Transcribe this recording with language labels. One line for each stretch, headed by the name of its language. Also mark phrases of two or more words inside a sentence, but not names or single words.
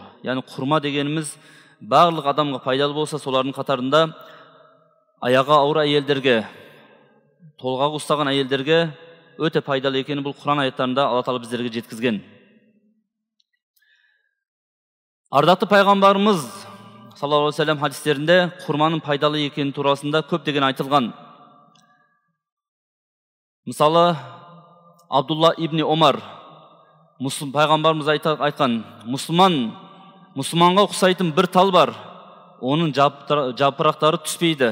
Kazakh: Яғни құрма дегеніміз барлық адамға пайдалы болса, солардың қатарында аяғы ауыр әйелдерге, толғақ ұстаған әйелдерге өте пайдалы екені бұл Құран аяттарында Алла Тағала біздерге жеткізген. Ардақты пайғамбарымыз
Arabic: صلى الله عليه وسلم
Kazakh: хадистерінде құрманың пайдалы екені турасында көп деген айтылған. Мысалы, Абдулла ибн Омар пайғамбарымыз айтқан: мұсылманға ұқсайтын бір тал бар, оның жапырақтары түспейді.